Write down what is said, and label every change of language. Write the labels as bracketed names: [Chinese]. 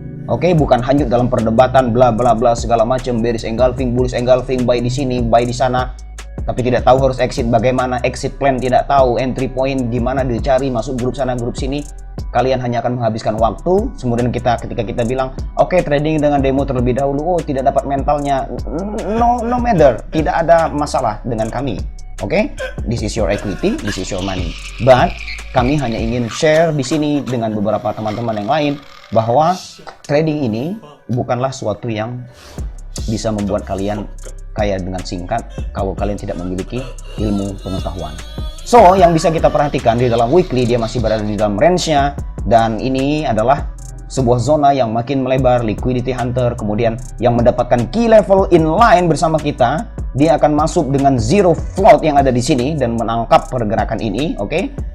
[Indonesian] Oke, bukan hanyut dalam perdebatan bla bla bla segala macam, bearish engulfing, bullish engulfing, buy di sini, buy di sana, tapi tidak tahu harus exit bagaimana, exit plan tidak tahu, entry point gimana dicari, masuk grup sana grup sini. Kalian hanya akan menghabiskan waktu. Kemudian ketika kita bilang oke, trading dengan demo terlebih dahulu, oh tidak dapat mentalnya, [English] no matter, [Indonesian] tidak ada masalah dengan kami. [English] Oke, this is your equity, this is your money. But [Indonesian] kami hanya ingin share di sini dengan beberapa teman-teman yang lain bahwa trading ini bukanlah suatu yang bisa membuat kalian kaya dengan singkat kalau kalian tidak memiliki ilmu pengetahuan. So, yang bisa kita perhatikan di dalam weekly, dia masih berada di dalam range-nya, dan ini adalah sebuah zona yang makin melebar, liquidity hunter, kemudian yang mendapatkan key level in line bersama kita, dia akan masuk dengan zero float yang ada di sini dan menangkap pergerakan ini, oke?